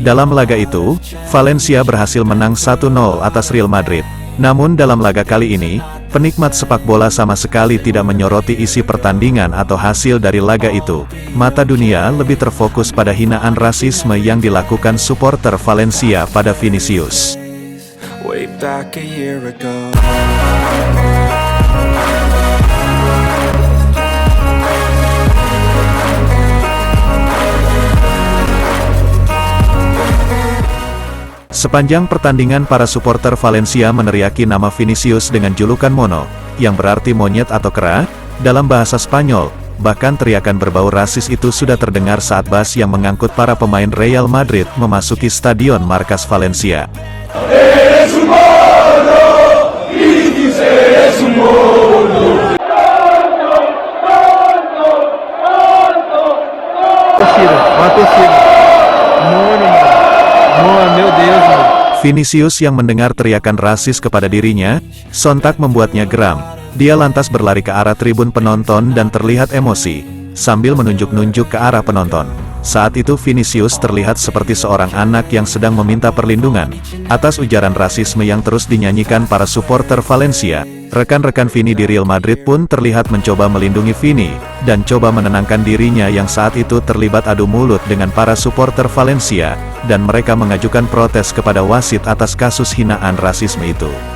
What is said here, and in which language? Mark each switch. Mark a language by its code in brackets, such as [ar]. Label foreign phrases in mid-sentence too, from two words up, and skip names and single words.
[id] Dalam laga itu, Valencia berhasil menang 1-0 atas Real Madrid. Namun dalam laga kali ini, penikmat sepak bola sama sekali tidak menyoroti isi pertandingan atau hasil dari laga itu. Mata dunia lebih terfokus pada hinaan rasisme yang dilakukan supporter Valencia pada Vinicius. [en] Way back a year ago. [id] Sepanjang pertandingan para supporter Valencia meneriaki nama Vinicius dengan julukan Mono, yang berarti monyet atau kera, dalam bahasa Spanyol. Bahkan teriakan berbau rasis itu sudah terdengar saat bus yang mengangkut para pemain Real Madrid memasuki stadion markas Valencia. [es] Eres un mono, Vinicius eres un mono. [id] Vinicius yang mendengar teriakan rasis kepada dirinya, sontak membuatnya geram. Dia lantas berlari ke arah tribun penonton dan terlihat emosi, sambil menunjuk-nunjuk ke arah penonton. Saat itu Vinicius terlihat seperti seorang anak yang sedang meminta perlindungan. Atas ujaran rasisme yang terus dinyanyikan para supporter Valencia, rekan-rekan Vini di Real Madrid pun terlihat mencoba melindungi Vini, dan coba menenangkan dirinya yang saat itu terlibat adu mulut dengan para supporter Valencia, dan mereka mengajukan protes kepada wasit atas kasus hinaan rasisme itu.